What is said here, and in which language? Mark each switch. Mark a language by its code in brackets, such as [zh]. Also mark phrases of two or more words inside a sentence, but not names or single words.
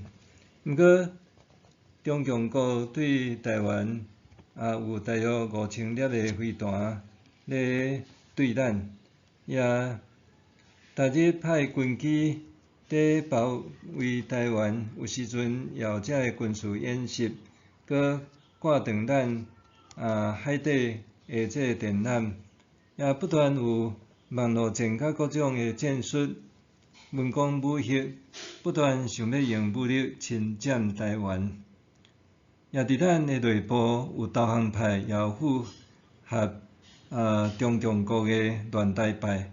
[nan] 毋过，中共国对台湾有大约5000粒的飞弹咧对咱，也逐日派军机伫保卫台湾，有时阵也有遮个军事演习，佮挂断咱海底的这个电缆，也不断有网络战甲各种的战术、文攻武吓，不断想要用武力侵占台湾。也伫咱的内部有投降派，也有符合中共国的乱台派。